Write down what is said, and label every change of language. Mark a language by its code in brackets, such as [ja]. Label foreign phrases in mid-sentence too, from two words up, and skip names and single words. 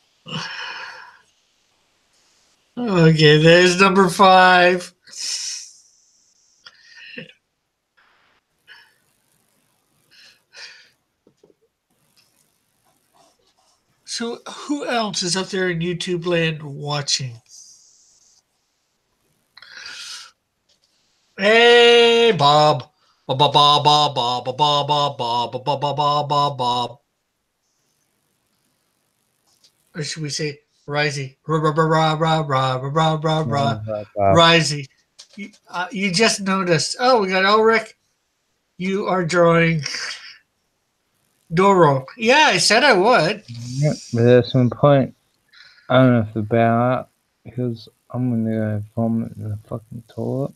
[en] Okay, there's number 5. So who else is up there in YouTube land watching? Hey, Bob. Bob, Bob, Bob, Bob, Bob, Bob, Bob, Bob, Bob, Bob, Bob, Bob, Bob. Or should we say Risey? Rah, rah, rah, rah, rah, rah, rah, rah, rah. Risey. You just noticed. Oh, we got Elric. You are drawing Dororo. Yeah, I said I would. Yep, but at some point, I don't know if the bow out because I'm gonna go vomit in the fucking toilet.